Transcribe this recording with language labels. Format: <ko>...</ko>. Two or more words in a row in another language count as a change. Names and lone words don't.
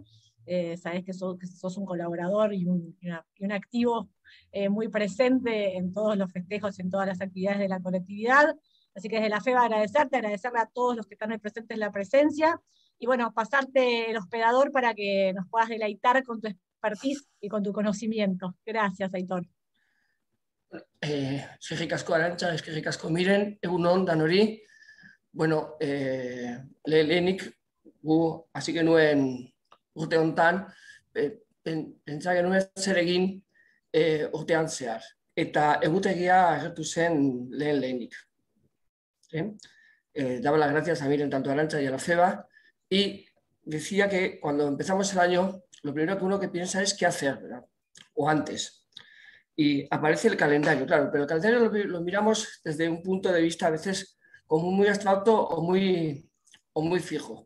<es>Sabés que sos un colaborador y un activo muy presente en todos los festejos, en todas las actividades de la colectividad. Así que desde la FEBA agradecerle a todos los que están ahí presentes en la presencia, y bueno, pasarte el hospedador para que nos puedas deleitar con tu expertise y con tu conocimiento. Gracias, Aitor.</es> <eu>Eskerrik asko Arantxa, eskerrik asko Miren, egun on danori. Bueno, lehenik gu hasi genuen urte hontan, pentsa genuen zer egin urtean zehar. Eta egutegia agertu zen lehenik.</eu> <es>Daba las gracias a Miren, tanto a Arantxa y a la FEBA, y decía que cuando empezamos el año, lo primero que uno que piensa es qué hacer, ¿verdad? O antes. Y aparece el calendario, claro, pero el calendario lo miramos desde un punto de vista a veces como muy abstracto o muy fijo.</es>